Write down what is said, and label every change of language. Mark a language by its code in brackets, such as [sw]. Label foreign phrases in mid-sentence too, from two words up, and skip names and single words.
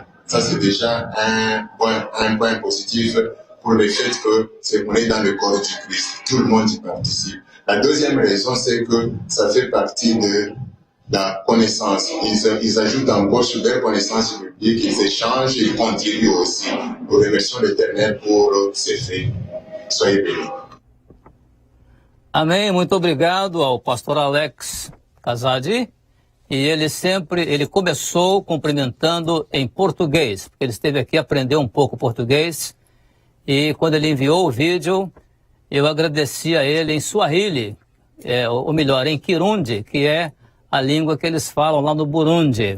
[fr] Ça, c'est déjà un point positif pour le fait que c'est qu'on est dans le corps du Christ. Tout le monde y participe. La deuxième raison, c'est que ça fait partie de la connaissance. Ils ajoutent encore sur leur connaissance biblique, ils échangent et ils contribuent aussi. Nous remercions l'Éternel pour ces faits. Soyez bénis. [pt] Amém, muito obrigado ao pastor Alex Kazadi. E ele começou cumprimentando em português, porque ele esteve aqui, aprendeu um pouco português. E quando ele enviou o vídeo, eu agradeci a ele em Swahili, ou melhor, em Kirundi, que é a língua que eles falam lá no Burundi.